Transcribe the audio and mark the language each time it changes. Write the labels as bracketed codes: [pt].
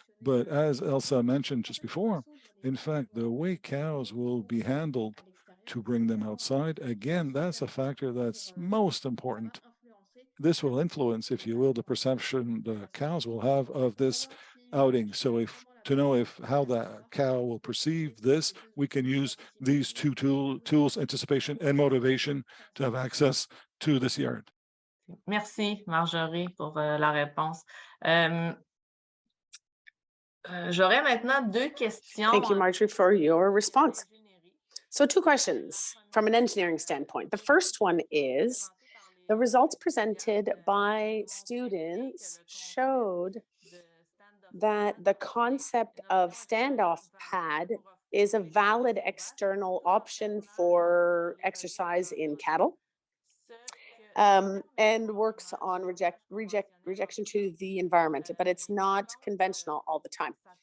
[en] But as Elsa mentioned just before, in fact, the way cows will be handled to bring them outside, again, that's a factor that's most important. This will influence, if you will, the perception the cows will have of this outing. So to know how the cow will perceive this, we can use these two tools, anticipation and motivation, to have access to this yard. [fr] Merci, Marjorie, pour la réponse. J'aurais maintenant deux questions. [en] Thank you, Marjorie, for your response. So 2 questions from an engineering standpoint. The first one is, the results presented by students showed that the concept of standoff pad is a valid external option for exercise in cattle, and works on rejection to the environment, but it's not conventional all the time.